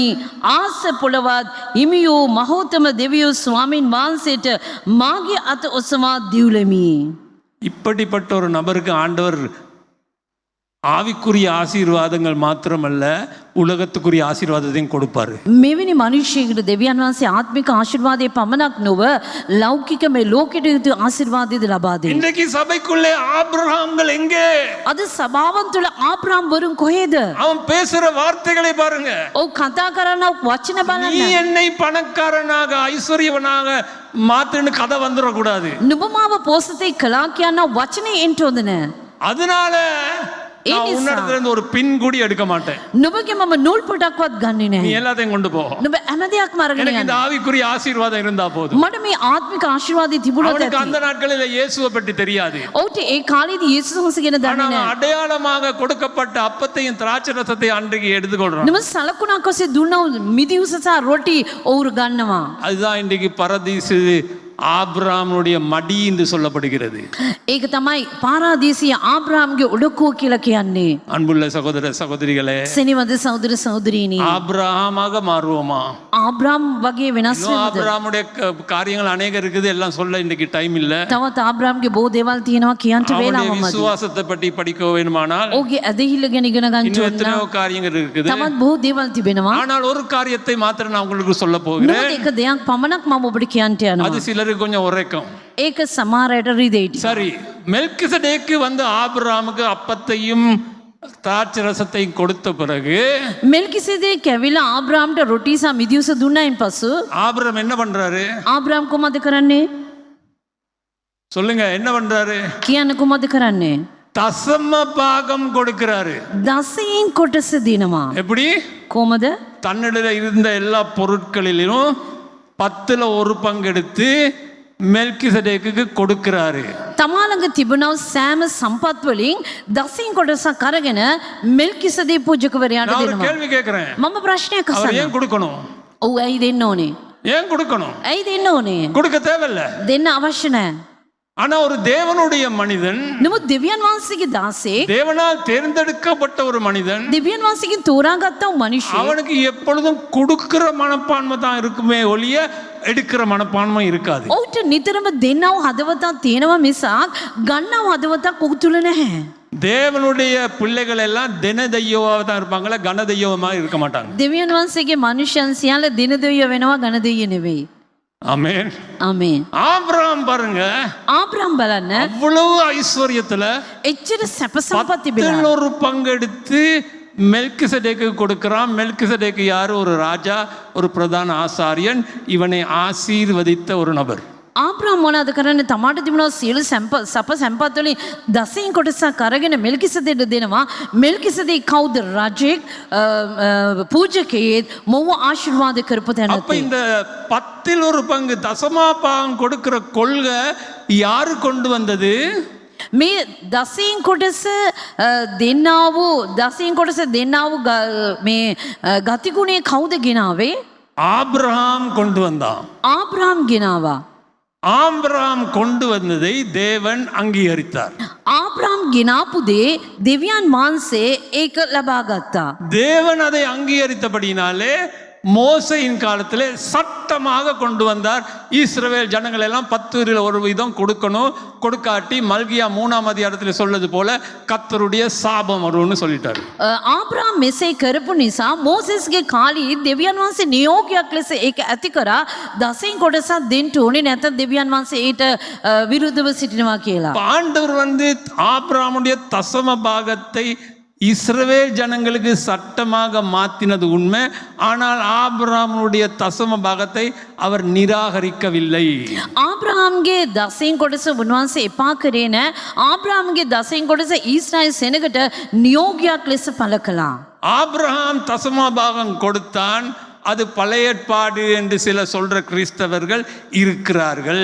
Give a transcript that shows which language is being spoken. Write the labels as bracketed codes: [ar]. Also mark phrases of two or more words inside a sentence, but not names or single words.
[si] ආස පොළවත් හිමියෝ මහෝතම දෙවියෝ ස්වාමින් වහන්සේට මාගේ අත ඔසවා දිවුලෙමි. [ta] இப்படிப்பட்ட ஒரு நபருக்கு ஆண்டவர் ஆவிக்குரிய ஆசீர்வாதங்கள் மாத்திரமல்ல, உலகத்துக்குரிய ஆசீர்வாதத்தையும் கொடுப்பாரு. [si] මෙවැනි මනුෂ්‍යයෙකුට දෙවියන් වහන්සේ ආත්මික ආශිර්වාදයේ පමණක් නොව ලෞකික මේ ලෝකෙට යුතු ආශිර්වාදයද ලබා දෙනවා. [ta] இன்றைக்கு சபைக்குள்ளே ஆபிரகாம்கள் எங்கே? [si] අද සභාවන් තුළ ආබ්‍රහම් වරුන් කොහෙද? [ta] அவன் பேசுற வார்த்தைகளை பாருங்க. [si] ඔව් කතා කරන වචන [ta] நீ [si] බලන්න. [ta] என்னை பணக்காரனாக ஐஸ்வர்யவனாக மாத்துன்னு கதை வந்துடக்கூடாது. [si] නුඹ මාව පෝසතේ කළා කියන වචනේ එන්ට හොඳ නෑ. [ta] அதனால நான் உன்னிடத்துல இருந்து ஒரு பின் கூடி எடுக்க மாட்டேன். [si] නුඹගේ මම නූල් පොටක්වත් ගන්නෙ [ta] நீ [si] නෑ. [ta] எல்லாத்தையும் கொண்டு போ. [si] නුඹ හැම දෙයක්ම අරගෙන [ta] எனக்கு இந்த [si] යන්න. [ta] ஆவிக்குரிய ஆசீர்வாதம் இருந்தா போதும். [si] මට මේ ආත්මික ආශිර්වාදය තිබුණොත් [ta] அவனுக்கு [si] ඇති. [ta] அந்த நாட்களில் இயேசுவை பற்றி தெரியாது. [si] ඔව්ට ඒ කාලේදී යේසුස් වහන්සේ ගැන [ta] ஆனா [si] දන්නේ [ta] அவன் [si] නෑ. [ta] அடையாளமாக கொடுக்கப்பட்ட அப்பத்தையும் திராட்சை ரசத்தையும் அன்றைக்கு எடுத்துக்கொள்றான். [si] නුඹ සලකුණක් ඔස්සේ දුන්න මිදි උස සහ රොටි ඔවුරු ගන්නවා. [ta] அதுதான் இன்றைக்கு பரதீசு ஆபிரகாமுடைய மடி என்று சொல்லப்படுகிறது. [si] ඒක තමයි පාරාදීසිය ආබ්‍රහම්ගේ ඔඩොක්කුව කියලා කියන්නේ. [ta] அன்புள்ள சகோதர சகோதரிகளே, [si] සෙනෙවද සහෝදර සහෝදරීනි, [ta] ஆபிரகாமாக மாறுவோமா? [si] ආබ්‍රහම් වගේ වෙනස් [ta] இன்னும் [si] වෙනවද? [ta] ஆபிரகாமுடைய காரியங்கள் அநேக இருக்குது, எல்லாம் சொல்ல இன்றைக்கு டைம் இல்ல. [si] තවත් ආබ්‍රහම්ගේ බොහෝ දේවල් තියෙනවා කියන්ට [ta] அவனுடைய [si] වේලාව මදි. [ta] விசுவாசத்தை பற்றி படிக்க வேண்டுமானால் [si] ඔහුගේ ඇදහිල්ල ගැන ඉගෙන ගන්න [ta] இன்னும் [si] ඕන. [ta] எத்தனையோ காரியங்கள் இருக்குது. [si] තවත් බොහෝ දේවල් තිබෙනවා. [ta] ஆனால் ஒரு காரியத்தை மாத்திரம் நான் உங்களுக்கு சொல்ல போகிறேன். [si] නමුත් එක දෙයක් පමණක් මම ඔබට කියන්ට [ta] அது [si] යනවා. [ta] சிலருக்கு கொஞ்சம் உரைக்கும். [si] ඒක සමහර අයට රිදෙයිටි. [ta] சரி, மெல்கிசடேக்கு வந்து ஆபிரகாமுக்கு அப்பத்தையும் திராட்சை ரசத்தையும் கொடுத்த பிறகு [si] මෙල්කිසෙදේ කැවිලා ආබ්‍රාම්ට රොටි සහ මිදිවුස දුන්නයින් පසු [ta] ஆபிரகாம் என்ன பண்றாரு? [si] ආබ්‍රාම් කොහොමද කරන්නේ? [ta] சொல்லுங்க, என்ன பண்றாரு? [si] කියන්න කොහොමද කරන්නේ? [ta] தசம பாகம் கொடுக்கிறாரு. [si] දසයෙන් කොටස දෙනවා. [ta] எப்படி? [si] කොහොමද? [ta] தன்னிடல இருந்த எல்லா பொருட்களிலும் 10ல் 1 பங்கு எடுத்து மெல்கிசடேக்கு கொடுக்கிறாரு. [si] තමා ළඟ තිබුණව සෑම සම්පත් වලින් දසයෙන් කොටසක් අරගෙන මෙල්කිසෙදේ පූජකවරයාට [ta] நான் ஒரு [si] දෙනවා. [ta] கேள்வி கேட்கிறேன். [si] මම ප්‍රශ්නයක් [ta] அவர் [si] අහනවා. [ta] ஏன் கொடுக்கணும்? [si] ඔව් ඇයි දෙන්න ඕනේ? [ta] ஏன் கொடுக்கணும்? [si] ඇයි දෙන්න ඕනේ? [ta] கொடுக்க தேவையில்ல. [si] දෙන්න අවශ්‍ය නැහැ. [ta] ஆனா ஒரு தேவனுடைய மனிதன், [si] නමුත් දෙවියන් වහන්සේගේ දාසෙක්, [ta] தேவனால் தேர்ந்தெடுக்கப்பட்ட ஒரு மனிதன், [si] දෙවියන් වහන්සේගෙන් තෝරාගත්ත වූ මිනිසෙක් [ta] அவனுக்கு எப்பொழுதும் கொடுக்கிற மனப்பான்மை தான் இருக்குமே ஒழிய எடுக்கிற மனப்பான்மை இருக்காது. [si] ඔහුට නිතරම දෙන්නව හදවතක් තියෙනවා මිසක් ගන්නව හදවතක් ඔහු තුල නැහැ. [ta] தேவனுடைய பிள்ளைகள் எல்லாம் தின தெய்வமாக தான் இருப்பாங்களே, கன தெய்வமாக இருக்க மாட்டாங்க. [si] දෙවියන් වහන්සේගේ මනුෂ්‍යයන් සියල්ල දින දෙවියෝ වෙනවා ගණ දෙවියෝ නෙවෙයි. [ta] ஆமென். [si] ආමේන්. [ta] ஆபிரகாம் பாருங்க, [si] ආබ්‍රහම් බලන්න [ta] அவ்வளவு ஐஸ்வர்யத்துல [si] එච්චර සැප සම්පත් තිබිලා [ta] 10ல் 1 பங்கு எடுத்து மெல்கிசடேக்கு கொடுக்கிறான். மெல்கிசடேக்கு யாரு? ஒரு ராஜா, ஒரு பிரதான ஆசாரியன், இவனை ஆசீர்வதித்த ஒரு நபர். [si] ආබ්‍රහම් මොනවද කරන්නේ? තමාට තිබුණා සියලු සැප සම්පත් වලින් දසයෙන් කොටසක් අරගෙන මෙල්කිසෙදේට දෙනවා. මෙල්කිසෙදේ කවුද? රජෙක්, පූජකයෙක්, මොව ආශිර්වාද කරපු [ta] அப்ப [si] තැනැත්තෙක්. [ta] இந்த 10ல் 1 பங்கு தசமாபாகம் கொடுக்கிற கொள்கை யாரு கொண்டு வந்தது? [si] මේ දසයෙන් කොටස දෙන්නාවූ මේ ගතිගුණේ කවුද ගෙනාවේ? [ta] ஆபிரகாம் கொண்டு வந்தான். [si] ආබ්‍රහම් ගෙනාවා. [ta] ஆபிரகாம் கொண்டு வந்ததை தேவன் அங்கீகரித்தார். [si] ආබ්‍රහම් ගෙනාපු දේ දෙවියන් වහන්සේ ඒක ලබා ගත්තා. [ta] தேவன் அதை அங்கீகரித்தபடினாலே மோசையின் காலத்திலே சட்டமாக கொண்டு வந்தார். இஸ்ரவேல் ஜனங்கள் எல்லாம் 10ல் 1 வீதம் கொடுக்கணும். கொடுக்காட்டி மல்கியா 3ஆம் அதிகாரத்தில் சொல்வது போல கர்த்தருடைய சாபம் வரும்னு சொல்லிட்டாரு. [si] ආබ්‍රහම් මෙසේ කරපු නිසා මෝසෙස්ගේ කාලේ දෙවියන් වහන්සේ නියෝගයක් ලෙස ඒක ඇති කරා දසයෙන් කොටසක් දෙන්න ඕනේ නැත්නම් දෙවියන් වහන්සේ ඊට විරුද්ධව සිටිනවා කියලා. [ta] ஆண்டவர் வந்து ஆபிரகாமுடைய தசம பாகத்தை இஸ்ரவேல் ஜனங்களுக்கு சட்டமாக மாற்றினது உண்மை. ஆனால் ஆபிரகாமுடைய தசம பாகத்தை அவர் நிராகரிக்கவில்லை. [si] ආබ්‍රහම්ගේ දසයෙන් කොටස උන්වහන්සේ එපා කරේ නැහැ. ආබ්‍රහම්ගේ දසයෙන් කොටස ඊශ්‍රායෙල් සෙනගට නියෝගයක් ලෙස පළ කළා. [ta] ஆபிரகாம் தசம பாகம் கொடுத்தான். அது பழைய ஏற்பாடு என்று சில சொல்ற கிறிஸ்தவர்கள் இருக்கிறார்கள்.